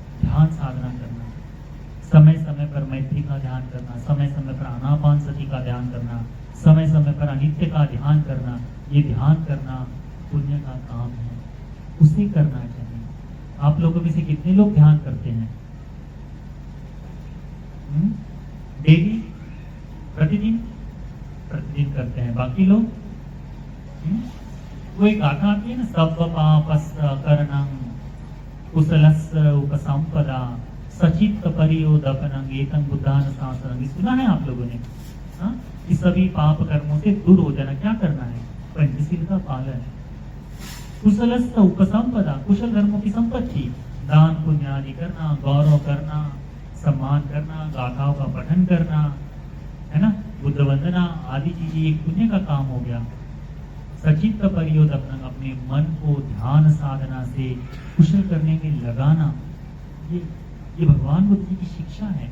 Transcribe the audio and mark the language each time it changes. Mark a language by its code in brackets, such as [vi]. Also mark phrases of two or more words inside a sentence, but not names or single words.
[hi] ध्यान साधना करना, समय समय पर मैत्री का ध्यान करना, समय समय पर आनापान सति का ध्यान करना, समय समय पर अनित्य का ध्यान करना, ये ध्यान करना पुण्य का काम है, उसे करना चाहिए। आप लोगों में से कितने लोग ध्यान करते हैं? डेली, प्रतिदिन? प्रतिदिन करते हैं। बाकी लोग? वो एक गाथा आती है ना, [pi] सब पापस्य करणं कुशलस्य उपसंपदा सचित्त परियोदपनं एतं बुद्धानुशासनं। [hi] सुना है आप लोगों ने? हाँ, कि सभी पाप कर्मों से दूर हो जाना। क्या करना है? पंचशील का पालन। [pi] कुशलस्य उपसंपदा, [hi] कुशल कर्मों की संपत्ति, दान पुण्य आदि करना, गौरव करना, सम्मान करना, गाथाओं का पठन करना, है ना, बुद्ध वंदना आदि चीजें एक पुण्य का काम हो गया। [pi] सचित्त परियोदपनं, [hi] अपने मन को ध्यान साधना से कुशल करने में लगाना, ये भगवान बुद्ध जी की शिक्षा है।